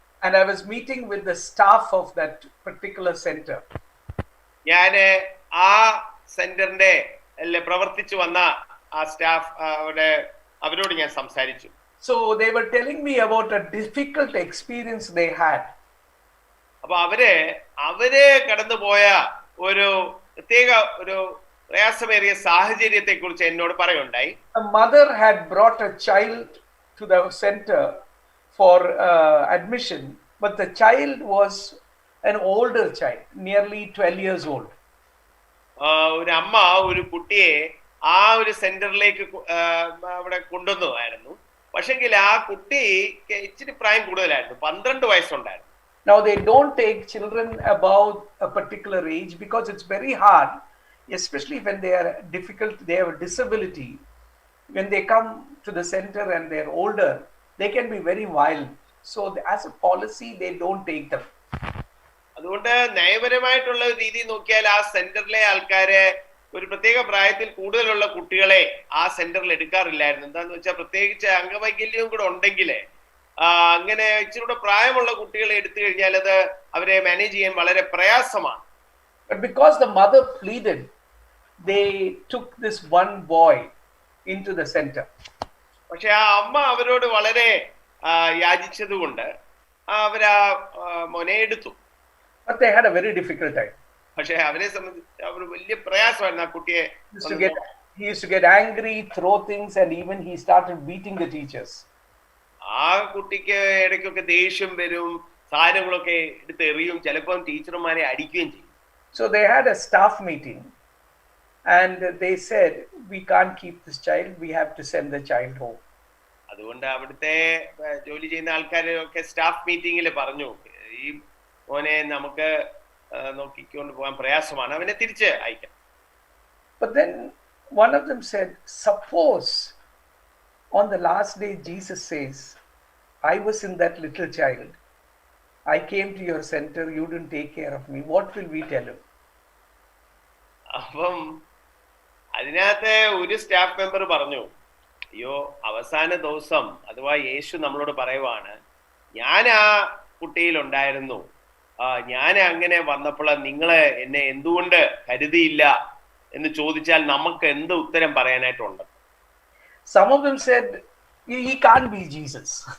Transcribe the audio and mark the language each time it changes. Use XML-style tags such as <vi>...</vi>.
<en>And I was meeting with the staff of that particular center.</en> <ml>ഞാന് ആ സെന്ററിന്റെ പ്രവർത്തിച്ചു വന്ന ആ സ്റ്റാഫ് അവരോട് ഞാൻ സംസാരിച്ചു.</ml> <en>So they were telling me about a difficult experience they had.</en> <ml>അപ്പൊ അവര് കടന്നുപോയ ഒരു പ്രത്യേക ഒരു പ്രയാസമേറിയ സാഹചര്യത്തെ കുറിച്ച് എന്നോട് പറയുണ്ടായി.</ml> <en>A mother had brought a child to the center for admission, but the child was an older child, nearly 12 years old.</en> <ml>ഒരു അമ്മ ഒരു കുട്ടിയെ ആ ഒരു സെന്ററിലേക്ക് അവിടെ കൊണ്ടുവന്നതായിരുന്നു. പക്ഷെങ്കിൽ ആ കുട്ടിക്ക് ഇച്ചിരി പ്രായം കൂടുതലായിരുന്നു, 12 വയസ്സുണ്ടായിരുന്നു.</ml> <en>Now they don't take children above a particular age because it's very hard, especially when they are difficult, they have a disability. When they come to the center and they're older, they can be very violent. So as a policy, they don't take them.</en> <ml>അതുകൊണ്ട് നയപരമായിട്ടുള്ള രീതി നോക്കിയാൽ ആ സെന്ററിലെ ആൾക്കാരെ ഒരു പ്രത്യേക പ്രായത്തിൽ കൂടുതലുള്ള കുട്ടികളെ ആ സെന്ററിൽ എടുക്കാറില്ലായിരുന്നു. എന്താന്ന് വെച്ചാൽ പ്രത്യേകിച്ച് അംഗവൈകല്യവും കൂടെ ഉണ്ടെങ്കിലേ അങ്ങനെ ഇച്ചിരി പ്രായമുള്ള കുട്ടികളെ എടുത്തു കഴിഞ്ഞാൽ അത് അവരെ മാനേജ് ചെയ്യാൻ വളരെ പ്രയാസമാണ്.</ml> <en>But because the mother pleaded, they took this one boy into the center.</en> <ml>പക്ഷെ ആ അമ്മ അവരോട് വളരെ യാചിച്ചത് കൊണ്ട് അവരാ മോനെ എടുത്തു.</ml> <en>But they had a very difficult time.</en> <ml>പക്ഷെ അവരെ സംബന്ധിച്ച് അവർ വലിയ പ്രയാസമായിരുന്നു ആ കുട്ടിയെ.</ml> <en>He used to get angry, throw things, and even he started beating the teachers.</en> <ml>ആ കുട്ടിക്ക് ഇടയ്ക്കൊക്കെ ദേഷ്യം വരും, സാധനങ്ങളൊക്കെ എടുത്ത് എറിയും, ചിലപ്പം ടീച്ചർമാരെ അടിക്കുകയും ചെയ്യും.</ml> <en>So they had a staff meeting And they said, we can't keep this child, we have to send the child home.</en> <ml>അതുകൊണ്ട് അവിടുത്തെ ജോലി ചെയ്യുന്ന ആൾക്കാരൊക്കെ സ്റ്റാഫ് മീറ്റിംഗിൽ പറഞ്ഞു, ഈ മോനെ നമുക്ക് നോക്കിക്കൊണ്ട് പോകാൻ പ്രയാസമാണ്, അവനെ തിരിച്ച് അയക്കാം.</ml> <en>But then one of them said, suppose on the last day Jesus says, I was in that little child, I came to your center, you didn't take care of me, what will we tell him?</en> <ml>അപ്പം അതിനകത്ത് ഒരു staff member പറഞ്ഞു, അയ്യോ അവസാന ദിവസം അഥവാ യേശു നമ്മളോട് പറയുവാണ്, ഞാൻ ആ കുട്ടിയിലുണ്ടായിരുന്നു, ഞാൻ അങ്ങനെ വന്നപ്പോൾ നിങ്ങള് എന്നെ എന്തുകൊണ്ട് കരുതിയില്ല എന്ന് ചോദിച്ചാൽ നമുക്ക് എന്ത് ഉത്തരം പറയാനായിട്ടുണ്ട്?</ml> <en>Some of them said, he can't be Jesus.</en>